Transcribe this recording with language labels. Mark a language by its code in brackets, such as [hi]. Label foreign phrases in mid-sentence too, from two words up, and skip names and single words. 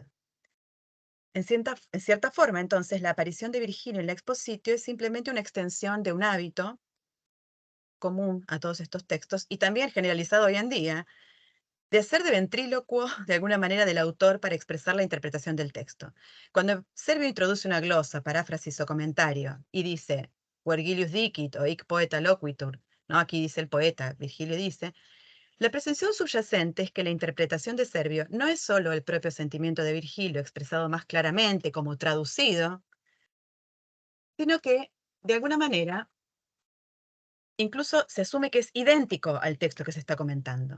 [es] En cierta forma, entonces, la aparición de Virgilio en la Expositio es simplemente una extensión de un hábito común a todos estos textos y también generalizado hoy en día, de hacer de ventrílocuo de alguna manera del autor para expresar la interpretación del texto. Cuando Servio introduce una glosa, paráfrasis o comentario y dice [la] Vergilius dicit [es] o [la] hic poeta loquitur, [es] ¿no? Aquí dice el poeta, Virgilio dice, la presunción subyacente es que la interpretación de Servio no es solo el propio sentimiento de Virgilio expresado más claramente como traducido, sino que, de alguna manera, incluso se asume que es idéntico al texto que se está comentando.